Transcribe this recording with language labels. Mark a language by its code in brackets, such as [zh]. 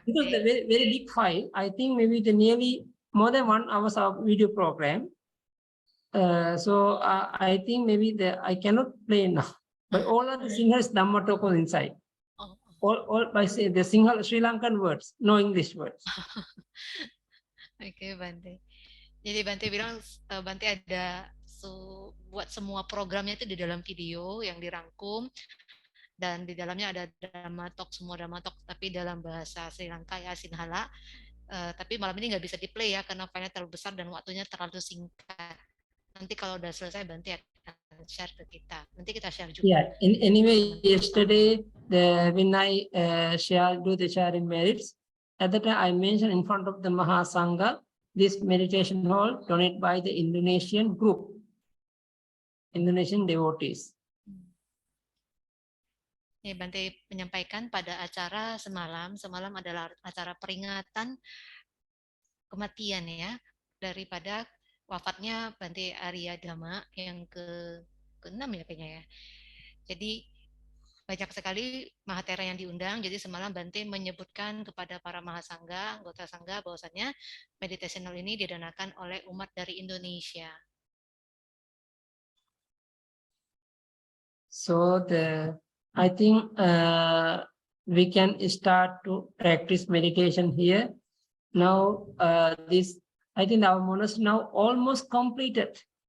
[en] because the very big file, I think maybe the nearly more than 1 hour of video program. So I think maybe I cannot play now. But all of the singers Dhamma talk was inside. Oh, All by say the single Sri Lankan words, no English words. [id] Oke, Bante. Jadi Bante bilang Bante ada buat semua programnya itu di dalam video yang dirangkum dan di dalamnya ada Dhamma Talk, semua Dhamma Talk tapi dalam bahasa Sri Lanka ya Sinhala. Tapi malam ini nggak bisa di play ya karena filenya terlalu besar dan waktunya terlalu singkat. Nanti kalau udah selesai Bante akan share ke kita. Nanti kita share juga. Yeah. [en] Anyway, yesterday when I do the sharing merits, at that time I mentioned in front of the Mahasangha this meditation hall donated by the Indonesian group, Indonesian devotees. [id] Ya, Bante menyampaikan pada acara semalam adalah acara peringatan kematian ya daripada wafatnya Bante Arya Dhamma yang ke-6 ya kayaknya ya. Jadi banyak sekali Mahatera yang diundang. Jadi semalam Bante menyebutkan kepada para Mahasangha, anggota Sangha bahwasannya meditational ini didanakan oleh umat dari Indonesia. [en] So I think we can start to practice meditation here. Now I think our monastery now almost completed.